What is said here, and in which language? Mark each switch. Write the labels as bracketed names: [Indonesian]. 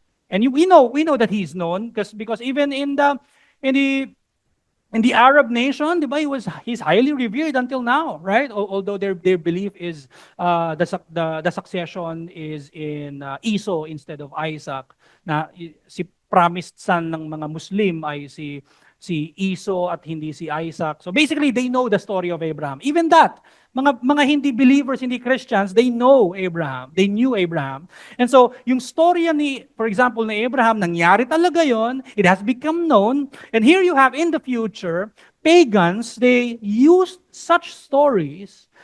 [English] And we know that he's known because even in the in the Arab nation, [Filipino] di ba, [English] he's highly revered until now, right? Although their belief is the succession is in Esau instead of Isaac. [Filipino] Si promised son ng mga Muslim ay si Esau at hindi si Isaac. [English] So basically, they know the story of Abraham. Even that, [Filipino] mga hindi believers, hindi Christians, [English] they know Abraham. They knew Abraham. [Filipino] And so, yung storya for example, ni Abraham, nangyari talaga yon. [English] It has become known. And here you have in the future, pagans, they used such stories.